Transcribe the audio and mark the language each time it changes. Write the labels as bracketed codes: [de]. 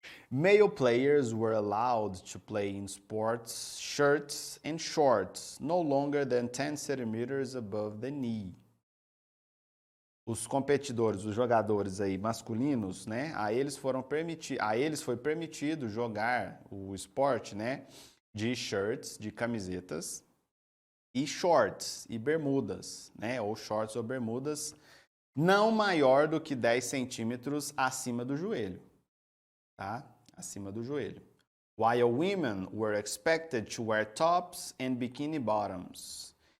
[en] Male players were allowed to play in sports shirts and shorts, no longer than 10 centimeters above the knee. [pt] Os competidores, os jogadores aí masculinos, né, a eles foi permitido jogar o esporte, né, de shirts, de camisetas, e shorts e bermudas, né, ou shorts ou bermudas, não maior do que 10 centímetros acima do joelho, tá? Acima do joelho. [en] While women were expected to wear tops and bikini bottoms.